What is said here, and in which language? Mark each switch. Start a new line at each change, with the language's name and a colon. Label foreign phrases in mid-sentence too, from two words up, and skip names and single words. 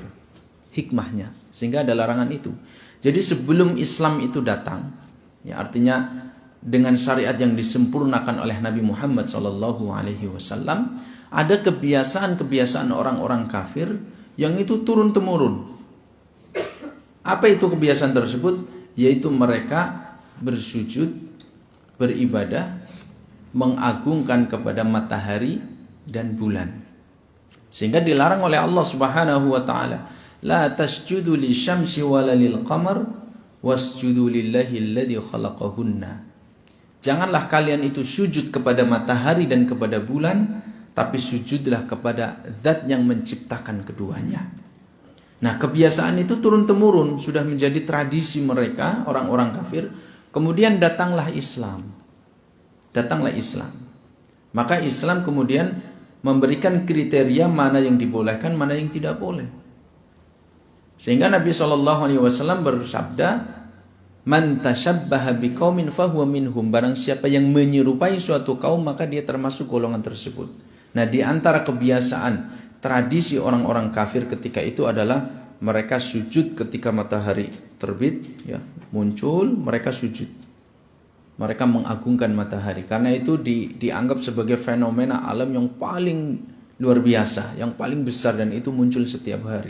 Indonesian: Hikmahnya, sehingga ada larangan itu. Jadi sebelum Islam itu datang, Ya, artinya dengan syariat yang disempurnakan oleh Nabi Muhammad SAW, ada kebiasaan-kebiasaan orang-orang kafir yang itu turun temurun. Apa itu kebiasaan tersebut? Yaitu mereka bersujud, beribadah, mengagungkan kepada matahari dan bulan. Sehingga dilarang oleh Allah
Arabic: سبحانه وتعالى، لا تسجدوا للشمس ولا للقمر واسجدوا لله الذي خلقهن.
Indonesian: Janganlah kalian itu sujud kepada matahari dan kepada bulan, tapi sujudlah kepada zat yang menciptakan keduanya. Nah, kebiasaan itu turun-temurun, sudah menjadi tradisi mereka, orang-orang kafir. Kemudian datanglah Islam. Maka Islam kemudian memberikan kriteria mana yang dibolehkan, mana yang tidak boleh. Sehingga Nabi SAW bersabda,
Arabic: من تشبه بقوم فهو منهم.
Indonesian: Barang siapa yang menyerupai suatu kaum, maka dia termasuk golongan tersebut. Nah, di antara kebiasaan tradisi orang-orang kafir ketika itu adalah mereka sujud ketika matahari terbit, ya, muncul, mereka sujud. Mereka mengagungkan matahari karena itu dianggap sebagai fenomena alam yang paling luar biasa, yang paling besar, dan itu muncul setiap hari.